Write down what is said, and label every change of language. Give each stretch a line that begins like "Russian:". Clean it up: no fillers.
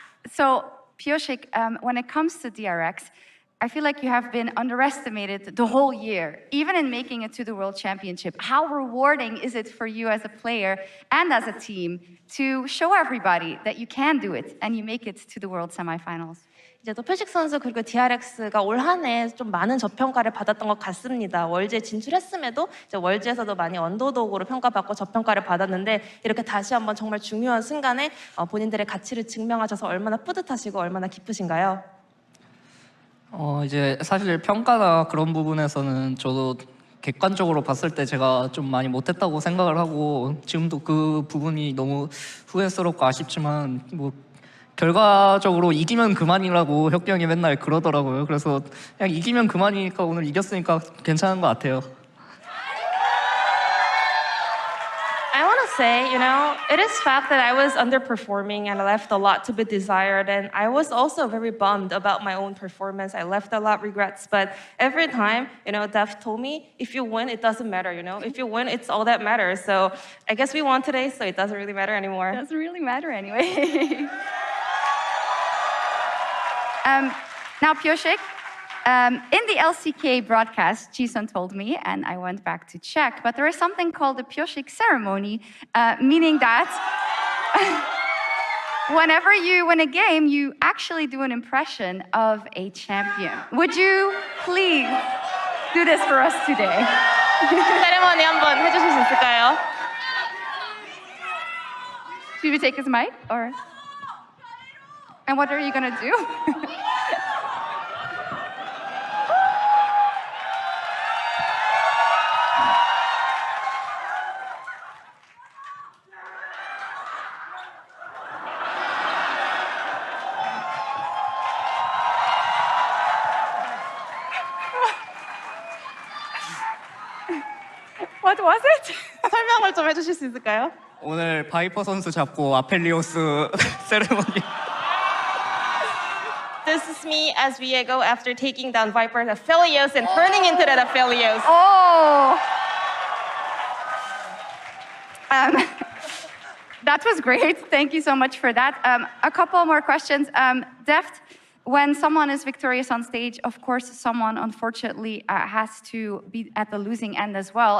English: So, Pyosik, when it comes to DRX, I feel like you have been underestimated the whole year, even in making it to the World Championship. How rewarding is it for you as a player and as a team to show everybody that you can do it and you make it to the World semifinals?
Korean: 이제 또 표식 선수 그리고 DRX가 올 한 해 좀 많은 저평가를 받았던 것 같습니다. 월즈에 진출했음에도 이제 월즈에서도 많이 언더독으로 평가받고 저평가를 받았는데 이렇게 다시 한번 정말 중요한 순간에 본인들의 가치를 증명하셔서 얼마나 뿌듯하시고 얼마나 기쁘신가요? 이제 사실 평가나 그런 부분에서는 저도 객관적으로 봤을 때 제가 좀 많이 못했다고 생각을 하고 지금도 그 부분이 너무 후회스럽고 아쉽지만 뭐 결과적으로 이기면 그만이라고 혁기 형이 맨날 그러더라고요. 그래서 그냥 이기면 그만이니까 오늘 이겼으니까 괜찮은 것 같아요.
English: I want to say, you know, it is fact that I was underperforming and I left a lot to be desired. And I was also very bummed about my own performance. I left a lot of regrets. But every time, you know, Deft told me, if you win, it doesn't matter, you know. If you win, it's all that matters. So I guess we won today, so it doesn't really matter anymore. Doesn't really matter anyway. Now, Pyosik, in the LCK broadcast, Jisun told me, and I went back to check, but there is something called the Pyosik ceremony, meaning that whenever you win a game, you actually do an impression of a champion. Would you please do this for us today?
Korean: 세레머니 한번 해주실 수 있을까요?
English: Should we take his mic, or? And what are you gonna do? What was it?
Korean: 설명을 좀 해주실 수 있을까요? 오늘 바이퍼 선수 잡고 아펠리오스 세레머니.
English: This is me as Viego after taking down Viper's Aphelios and turning into that Aphelios. Oh! That was great. Thank you so much for that. A couple more questions. Deft, when someone is victorious on stage, of course, someone unfortunately has to be at the losing end as well.